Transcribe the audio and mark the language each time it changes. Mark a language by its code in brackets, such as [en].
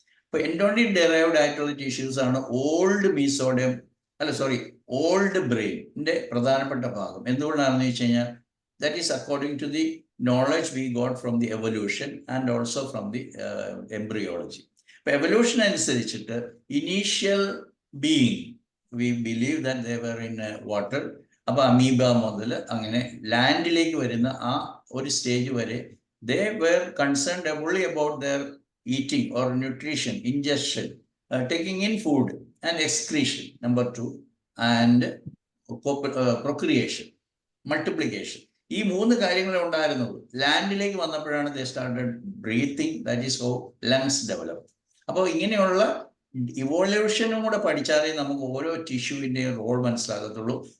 [ml] ഇപ്പൊ endoderm derived ആയിട്ടുള്ള tissues ആണ് ഓൾഡ് മീസോഡേം, അല്ല സോറി, ഓൾഡ് ബ്രെയിനിന്റെ പ്രധാനപ്പെട്ട ഭാഗം. എന്തുകൊണ്ടാണെന്ന് വെച്ച് കഴിഞ്ഞാൽ, [en] That is according to the knowledge we got from the evolution and also from the embryology. [ml] ഇപ്പൊ എവല്യൂഷൻ അനുസരിച്ചിട്ട് [en] Initial being we believe that they were in water. [ml] അപ്പൊ അമീബ മുതൽ അങ്ങനെ ലാൻഡിലേക്ക് വരുന്ന ആ ഒരു സ്റ്റേജ് വരെ [en] they were concerned only about their eating or nutrition, ingestion, taking in food and excretion, number 2, and procreation, multiplication. [ml] ഈ 3 കാര്യങ്ങളെ ഉണ്ടായിരുന്നുള്ളൂ. ലാൻഡിലേക്ക് വന്നപ്പോഴാണ് [en] they started breathing, that is how lungs developed. [ml] അപ്പോൾ ഇങ്ങനെയുള്ള ഇവോല്യൂഷനും കൂടെ പഠിച്ചാലേ നമുക്ക് ഓരോ ടിഷ്യൂവിൻ്റെ റോൾ മനസ്സിലാകത്തുള്ളൂ.